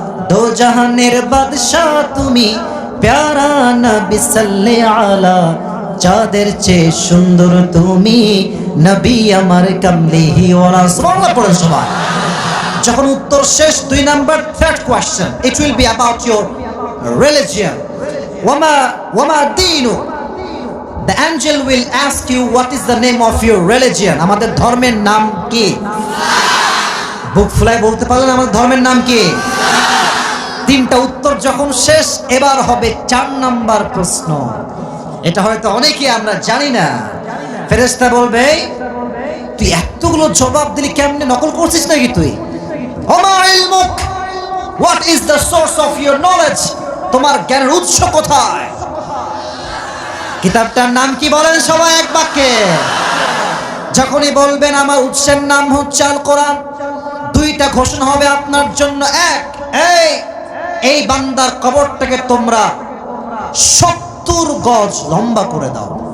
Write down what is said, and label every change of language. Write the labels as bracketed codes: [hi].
[bn] দো জাহানের বাদশা তুমি, প্যারা নবী সাল্লাল্লাহু আলা। চাঁদের চেয়ে সুন্দর তুমি, নবী আমার কামলিহি ওয়ালা। সুবহানাল্লাহ পড়েন সবাই। যখন উত্তর শেষ, 2 number, [en] Third question, it will be about your religion. [ar] Wama dinu. [en] The angel will ask you what is the name of your religion. [bn] আমাদের ধর্মের নাম কি? বুক ফুলাই বলতে পারলেন আমাদের ধর্মের নাম কি? তিনটা উত্তর যখন শেষ, এবার হবে 4 নাম্বার প্রশ্ন। এটা হয়তো অনেকেই আমরা জানি না। ফেরেশতা বলবে, তুই এতগুলো জবাব দিলি কেমনে, নকল করছিস নাকি তুই? [ar] ওমা ইলমুক, [en] what is the source of your knowledge? [bn] তোমার জ্ঞানের উৎস কোথায়? কিতাবটার নাম কি বলেন সবাই এক বাক্যে? যখনই বলবেন আমার উৎসের নাম হচ্ছে আল কোরআন, 2 দুইটা ঘোষণা হবে আপনার জন্য। এক, এই বান্দার কবরটাকে তোমরা 70 গজ লম্বা করে দাও।